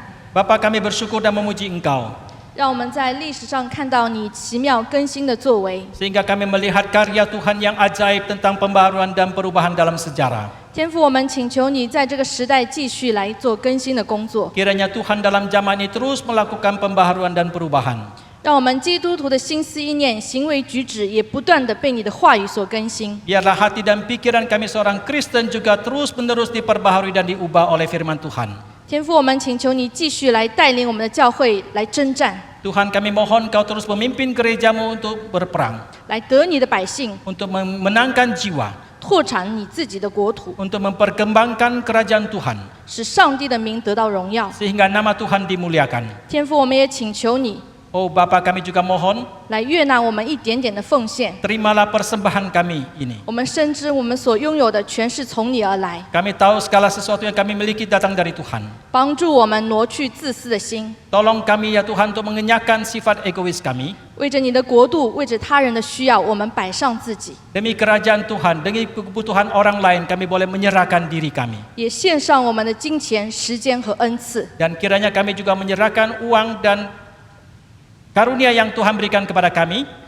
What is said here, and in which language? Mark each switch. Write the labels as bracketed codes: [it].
[id] Bapa, kami bersyukur dan memuji Engkau [zh] 让我们在历史上看到你奇妙更新的作为。 [id] sehingga kami melihat karya Tuhan yang ajaib tentang pembaharuan dan perubahan dalam sejarah. [zh] 天父，我们请求你在这个时代继续来做更新的工作， [id] Kiranya Tuhan dalam zaman ini terus melakukan pembaharuan dan perubahan. [zh] 让我们基督徒的心思意念、行为举止也不断的被你的话语所更新。 [id] Biarlah hati dan pikiran kami seorang Kristen juga terus-menerus diperbaharui dan diubah oleh firman Tuhan. [zh] 天父，我们请求你继续来带领我们的教会来征战， [id] Tuhan, kami mohon Kau terus memimpin gerejamu untuk berperang, [zh] 来得你的百姓， [id] untuk memenangkan jiwa, [zh] 拓展你自己的国土， [id] untuk memperkembangkan kerajaan Tuhan, [zh] 使上帝的名得到荣耀。 [id] sehingga nama Tuhan dimuliakan. [zh] 天父，我们也请求你 [id] Oh Bapa, kami juga mohon, [zh] 来悦纳我们一点点的奉献。 [id] terimalah persembahan kami ini. [zh] 我们深知我们所拥有的全是从你而来， [id] Kami tahu segala sesuatu yang kami miliki datang dari Tuhan. [zh] 帮助我们挪去自私的心， [id] Tolong kami ya Tuhan untuk mengenyahkan sifat egois kami. [zh] 为着你的国度，为着他人的需要，我们摆上自己， [id] Demi kerajaan Tuhan, demi kebutuhan orang lain, kami boleh menyerahkan diri kami. [zh] 也献上我们的金钱、时间和恩赐。 [id] Dan kiranya kami juga menyerahkan uang dan karunia yang Tuhan berikan kepada kami.